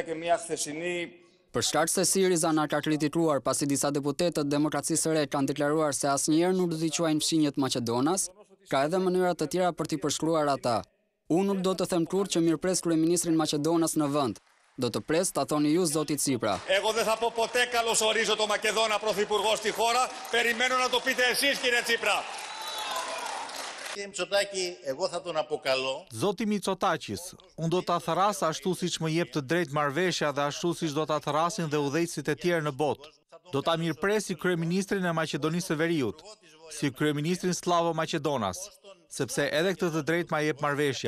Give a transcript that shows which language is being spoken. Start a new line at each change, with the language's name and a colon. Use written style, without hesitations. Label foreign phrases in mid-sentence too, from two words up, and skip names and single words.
Albanian: Për shkak se Siriza na ka kritikuar pasi disa deputetë të Demokracisë së Re kanë deklaruar se asnjëherë nuk do t'i quajnë fshinjet Maqedonas, ka edhe mënyra të tjera për t'i përshkruar ata. Unë nuk do të them kurrë që mirëpres kryeministrin Maqedonas në vend. Do të pres ta thoni ju zoti Tsipra.
Greek: Εγώ δεν θα πω ποτέ καλωσορίζω το Μακεδόνα πρωθυπουργό στη χώρα. Περιμένω να το πείτε εσείς, κύριε Τσίπρα. Κύριε Μητσοτάκη, εγώ θα τον αποκαλώ.
Albanian: Zoti Mitsotakis, unë do ta therras ashtu siç më jep të drejtë marrëveshja dhe ashtu siç do ta therasin dhe udhëheqësit e tjerë në botë. Do ta mirëpres si kryeministrin e Maqedonisë së Veriut, si kryeministrin Slavo Maqedonas, sepse edhe këtë të drejtë ma jep marrëveshja.